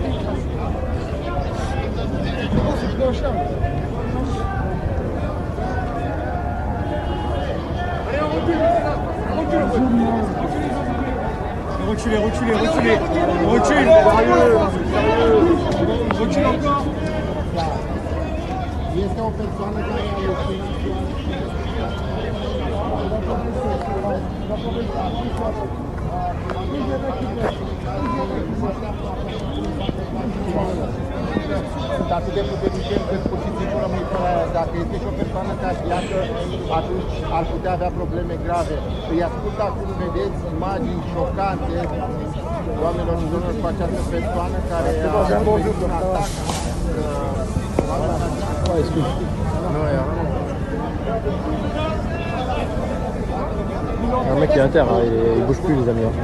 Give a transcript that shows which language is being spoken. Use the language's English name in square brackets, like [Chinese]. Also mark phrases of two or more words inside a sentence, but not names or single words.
[French] Reculez. Recule. Recule encore. [Romanian] Atât de puternic că pur și simplu rămâi fără aer. Dacă este și o persoană cardiacă, atunci ar putea avea probleme grave. Îi ascult acum, vedeți, imagini șocante oamenilor în zonă cu această persoană care a avut un atac. [French] Il y a un mec qui est à terre, hein, il bouge plus les amis. Hein.